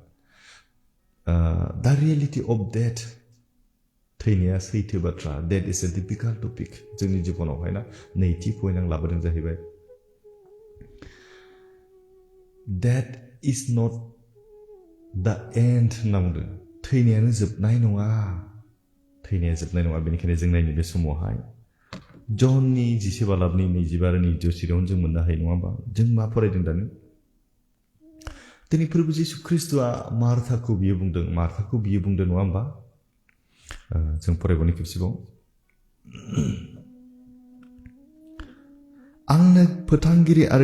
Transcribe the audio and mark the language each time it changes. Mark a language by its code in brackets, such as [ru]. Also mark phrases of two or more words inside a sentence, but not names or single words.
[en] the reality of death [brx] थैनाया सैथो बाथ्रा [en] death is a difficult topic [brx] जोंनि जिबनावहाय ना नैथि पइन्ट आं लाबोदों जाहैबाय [en] death is not the end [brx] होनना बुंदों थैनायानो जोबनाय नङा बेनिखायनो जों नायनो बे समावहाय जननि 11 बालाबनि 25 आरो 26 जों मोननो हायो नङा होमबा जों मा फरायदों दानि दिनै फोरबो जिसु ख्रीष्टआ मार्थाखौ बियो बुंदों नङा होमबा जों फरायबावनि खेबसेबाव आंनो फोथांगिरि आरो